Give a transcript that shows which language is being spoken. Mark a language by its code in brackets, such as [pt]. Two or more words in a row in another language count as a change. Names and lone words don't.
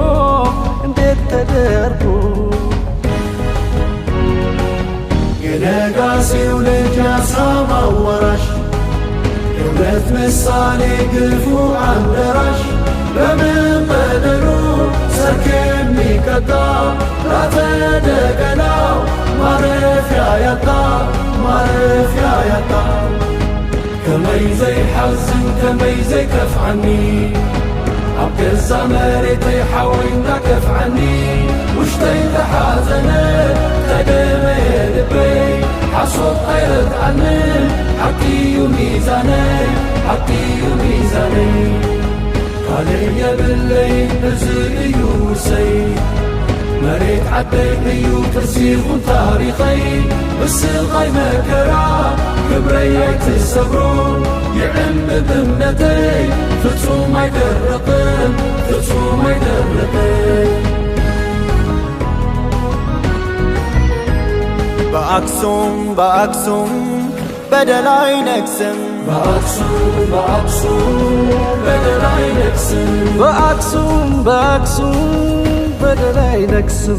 [am] የነጋሲው ልጅ ያሳማው ወራሽ የእውነት ምሳሌ ግፉ አንደራሽ በምን በደሉ ሰርክ የሚቀጣ ላተደገላው ማረፊያ ያጣ [ti] ከመይ ዘይሐዝን ከመይ ዘይከፍዓኒ ኣብ ገዛ መሬተይ ሓወይና ከፍዓኒ ውሽጠይ ተሓዘነ ተደመየ ልበይ ሓሶት ኣይረትዓንን ሓቂዩ ሚዛነይ ካልእ የብለይ እዚ እዩ ውርሰይ መሬት ዓደይ እዩ ቅርሲኹን ታሪኸይ ብስቓይ መከራ ክብረይ ኣይትሰብሮን ይዕምብ እምነተይ ፍጹም ኣይደርቕን [am] በአክሱም በደል አይነግስም በአክሱም በደል አይነግስም በአክሱም በደል አይነግስም